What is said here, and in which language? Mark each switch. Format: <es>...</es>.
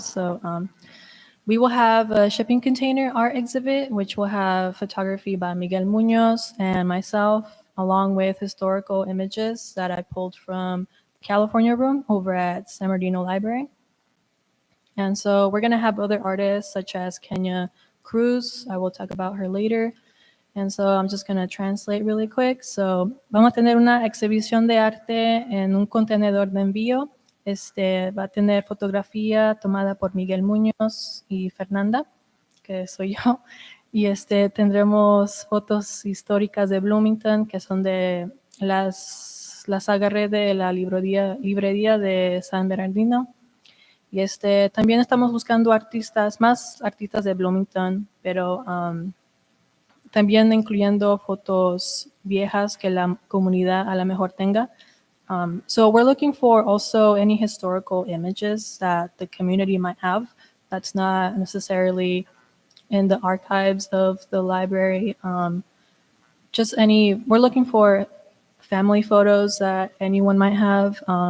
<en>So we will have a shipping container art exhibit, which will have photography by Miguel Munoz and myself, along with historical images that I pulled from the California room over at San Bernardino Library. And so we're going to have other artists such as Kenya Cruz. I will talk about her later. And so I'm just going to translate really quick.</en> <es>So vamos a tener una exhibición de arte en un contenedor de envío. Va a tener fotografía tomada por Miguel Muñoz y Fernanda, que soy yo. Y tendremos fotos históricas de Bloomington, que son de las las agarré de la librería de San Bernardino. Y también estamos buscando más artistas de Bloomington, pero también incluyendo fotos viejas que la comunidad a lo mejor tenga.</es> <en>So we're looking for also any historical images that the community might have that's not necessarily in the archives of the library. We're looking for family photos that anyone might have.</en>